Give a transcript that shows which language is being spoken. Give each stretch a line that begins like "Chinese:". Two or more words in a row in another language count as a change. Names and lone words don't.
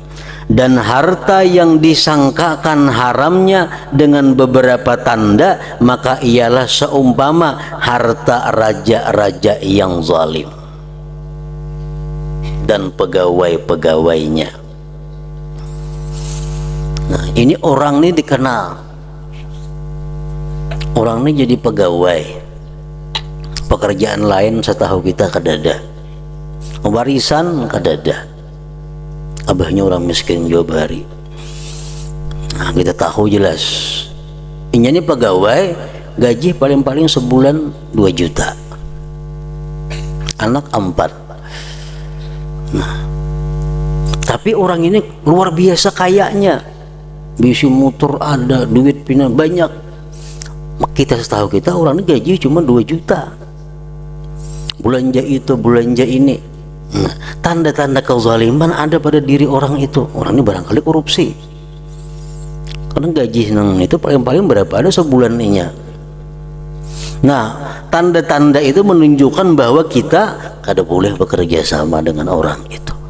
Indonesian: Dan harta yang disangkakan haramnya dengan beberapa tanda, maka ialah seumpama harta raja-raja yang zalim dan pegawai-pegawainya.
Banjar: Nah, ini orang ini dikenal, orang ini jadi pegawai, pekerjaan lain setahu kita kadada, warisan kadada, abahnya orang miskin Jawa Bari.
Indonesian: Nah, kita tahu jelas ini pegawai gaji paling-paling sebulan 2 juta, anak 4.
Banjar: Nah, tapi orang ini luar biasa kayanya, bisa motor ada, duit pina banyak.
Indonesian: Kita setahu kita orang ini gaji cuma 2 juta, belanja itu belanja ini. Nah, tanda-tanda kezaliman ada pada diri orang itu.
Banjar: Orang ini barangkali korupsi, karena gaji nang itu paling-paling berapa ada sebulan inya. Nah, tanda-tanda itu menunjukkan bahwa kita kada boleh bekerja sama dengan orang itu.